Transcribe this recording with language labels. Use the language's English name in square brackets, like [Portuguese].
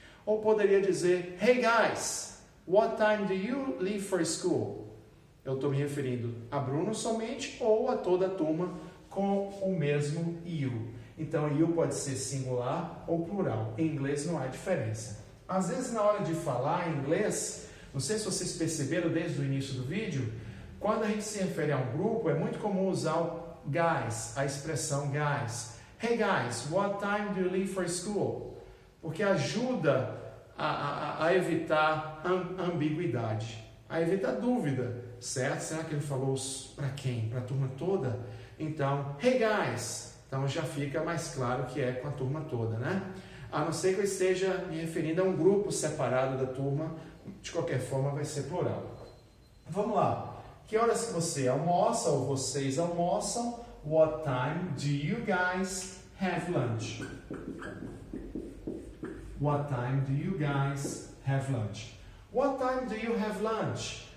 [Portuguese] Ou poderia dizer, [English] Hey guys, what time do you leave for school? [Portuguese] Eu estou me referindo a Bruno somente ou a toda a turma com o mesmo you. Então, you pode ser singular ou plural. Em inglês não há diferença. Às vezes, na hora de falar em inglês, não sei se vocês perceberam desde o início do vídeo, quando a gente se refere a um grupo, é muito comum usar o guys, a expressão guys. [English] Hey guys, what time do you leave for school? [Portuguese] Porque ajuda a evitar ambiguidade, a evitar dúvida, certo? Será que ele falou para quem? Para a turma toda? Então, [English] hey guys, [Portuguese] então já fica mais claro que é com a turma toda, né? A não ser que eu esteja me referindo a um grupo separado da turma, de qualquer forma vai ser plural. Vamos lá. Que horas que você almoça ou vocês almoçam? [English] What time do you guys have lunch? What time do you guys have lunch? What time do you have lunch?